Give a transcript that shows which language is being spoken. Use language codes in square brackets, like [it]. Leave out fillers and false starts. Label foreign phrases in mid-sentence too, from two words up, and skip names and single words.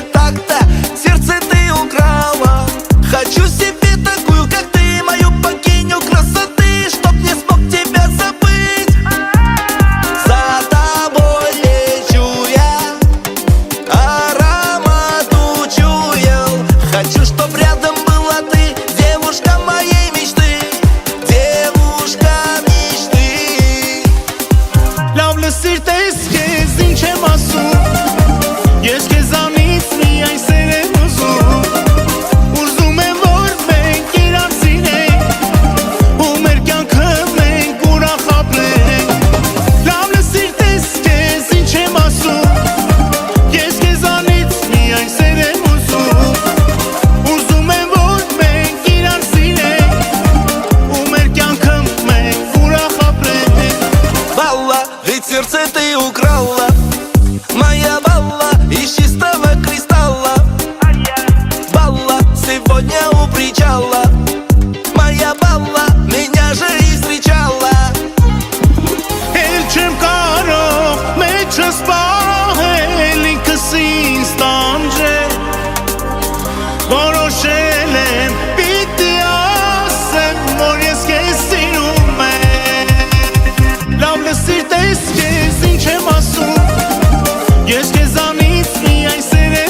[ru] так-то сердце ты украла Хочу себе такую, как ты, мою богиню красоты Чтоб не смог тебя забыть За тобой лечу я, аромат учуял Хочу, чтоб рядом была ты, девушка моей мечты Девушка мечты [hy] Լավ լսիրտես կեզ ինչ եմ ասում Ես կեզանից միայն սեր եմ ուզում Ուզում եմ որ մենք իրար սինենք Ու մեր կյանքը մենք ուրախ ապրենք Լավ լսիրտես կեզ ինչ եմ ասում Ես կեզանից միայն սեր եմ ուզում Ուզում եմ որ մենք իրար սինենք Ու մեր կյանքը մենք ուրախ ապրենք [ru] Балла, ведь сердце ты украла Моя балла из чистого кристалла Балла, сегодня у причала Моя балла, меня же и встречала [hy] Էլ չեմ կարող մեջս պահել ինքս ինձ տանջել Որոշել եմ պիտի ասեմ որ ես քեզ սիրում եմ Լավ լսիրտես քեզ ինչ եմ ասում Ես քեզանից միայն սեր եմ